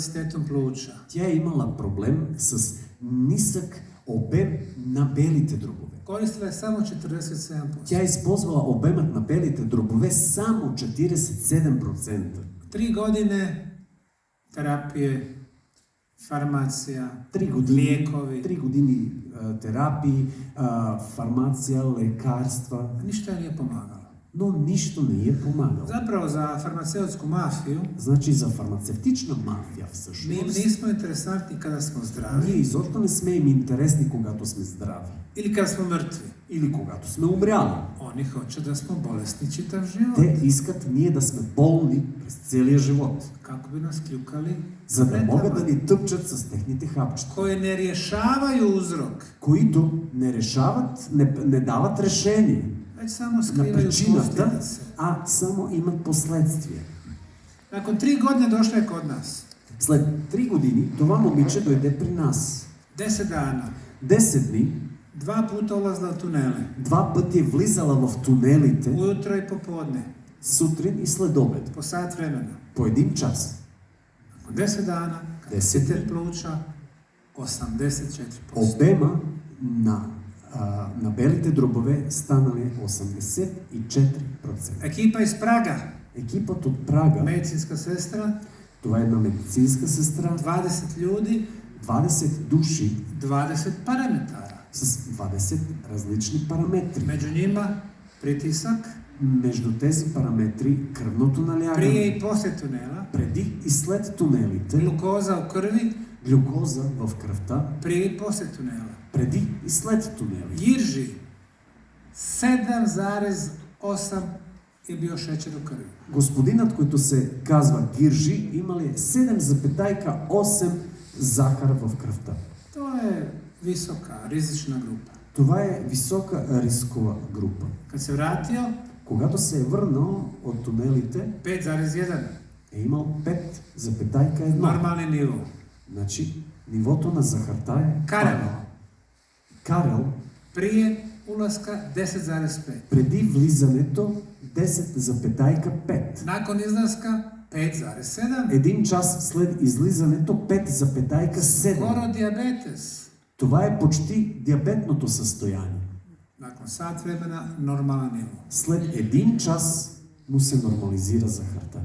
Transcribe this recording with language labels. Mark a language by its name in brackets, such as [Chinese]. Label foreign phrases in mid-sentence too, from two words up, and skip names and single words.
[Bulgarian] Тя е имала проблем с нисък обем на белите дробове. [Croatian] Koristila je samo 47%. [Bulgarian] Тя е използвала обемът на белите дробове само 47%. [Croatian] 3 godine terapije, farmacija, [Bulgarian] 3 години, [Croatian] lijekovi. [Bulgarian] 3 години терапии, фармация, лекарства, [Croatian] Ništa joj nije pomagalo. [Bulgarian] но нищо не е помагало. [Croatian] Zapravo za farmaceutsku mafiju [Bulgarian] Значи за фармацевтична мафия [Croatian] mi [Bulgarian] всъщност, [Croatian] nismo interesantni kada smo [Bulgarian] ние [Croatian] zdravi [Bulgarian] изобщо не сме им интересни, когато сме здрави [Croatian] ili kada smo mrtvi. [Bulgarian] или когато сме умряли. [Croatian] Oni hoće da smo bolesni čitav život. [Bulgarian] Те искат ние да сме болни през целия живот, [Croatian] Kako bi nas kljukali [Bulgarian] за да могат да [Croatian] tabletama [Bulgarian] ни тъпчат с техните хапчета, [Croatian] koje ne rješavaju uzrok, [Bulgarian] които не решават, не дават решение [Croatian] već samo [Bulgarian] на [Croatian] skrivaju [Bulgarian] причината, [Croatian] posljedice. [Bulgarian] а само имат последствия. [Croatian] Nakon 3 godine došla je kod nas. [Bulgarian] След 3 години това момиче дойде при нас. [Croatian] 10 dana. [Bulgarian] 10 дни, [Croatian] 2 puta ulazila u tunele. [Bulgarian] 2 пъти е влизала в тунелите, [Croatian] Ujutro i popodne. [Bulgarian] сутрин и след обед, [Croatian] Po sat vremena. [Bulgarian] по 1 час. [Croatian] Nakon 10 dana, kad [Bulgarian] 10 [Croatian] kateter pluća, 84%. [Bulgarian] Обема на белите дробове станали 84%. [Croatian] Ekipa iz Praga, [Bulgarian] Екипът от Прага, [Croatian] medicinska sestra, [Bulgarian] това е една медицинска сестра, [Croatian] 20 ljudi, [Bulgarian] 20 души [Croatian] 20 parametara. [Bulgarian] с 20 различни параметри. [Croatian] Među njima pritisak, [Bulgarian] Между тези параметри кръвното [Croatian] prije [Bulgarian] налягане, [Croatian] i poslije tunela, [Bulgarian] преди и след тунелите, [Croatian] glukoza u krvi, [Bulgarian] глюкоза в кръвта, [Croatian] prije i poslije tunela. [Bulgarian] преди и след тунели. [Croatian] Jirži, 7,8 je bio šećer u krvi. [Bulgarian] Господинът, който се казва Гиржи, имали 7,8 захар в кръвта. [Croatian] To je visoka, rizična grupa. [Bulgarian] Това е висока рискова група. [Croatian] Kad se vratio, [Bulgarian] Когато се е върнал от тунелите, [Croatian] 5,1. [Bulgarian] е имал 5,1. [Croatian] Normalni nivo. [Bulgarian] Значи, нивото на захарта е Карел. паднало. Карел, [Croatian] Prije ulaska 10,5. [Bulgarian] преди влизането 10,5. [Croatian] Nakon izlaska 5,7. [Bulgarian] 1 час след излизането 5,7. [Croatian] Skoro dijabetes. [Bulgarian] Това е почти диабетното състояние. [Croatian] Nakon sat vremena normalan nivo. [Bulgarian] След 1 час му се нормализира захарта.